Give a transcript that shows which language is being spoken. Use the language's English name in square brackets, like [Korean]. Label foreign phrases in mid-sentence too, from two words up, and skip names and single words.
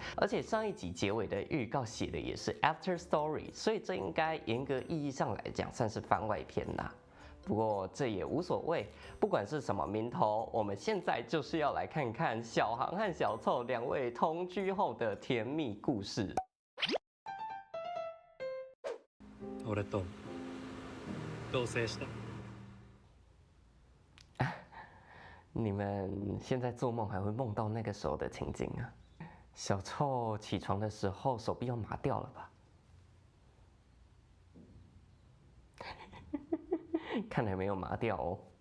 [Chinese] 而且上一集结尾的预告写的也是 After Story，所以这应该严格意义上来讲算是番外篇啦。不过这也无所谓，不管是什么名头，我们现在就是要来看看小航和小凑两位同居后的甜蜜故事。 [Japanese] 俺と同棲した。 [Chinese] 你们现在做梦还会梦到那个时候的情景啊？小凑起床的时候手臂要麻掉了吧？看来没有麻掉哦。